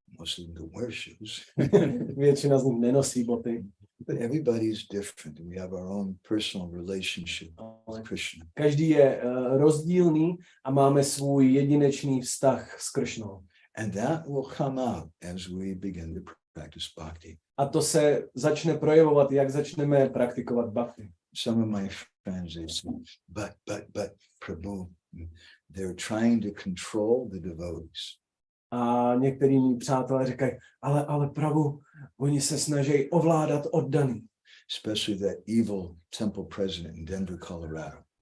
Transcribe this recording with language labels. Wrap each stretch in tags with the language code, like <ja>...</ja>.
<en>Most of them don't wear shoes.</en> <cs>Většina z nich nenosí boty.</cs> <en>But everybody is different, and we have our own personal relationship with Krishna.</en> <cs>Každý je rozdílný a máme svůj jedinečný vztah s Krishnou.</cs> <en>And that will come out as we begin to practice bhakti.</en> <cs>A to se začne projevovat, jak začneme praktikovat bhakti.</cs> <en>Some of my friends, they say, but, Prabhu, they're trying to control the devotees.</en> <cs>A některý mý přátelé říkají, ale Prabhu, oni se snaží ovládat oddaný.</cs> <en>Especially that evil temple president in Denver, Colorado.</en>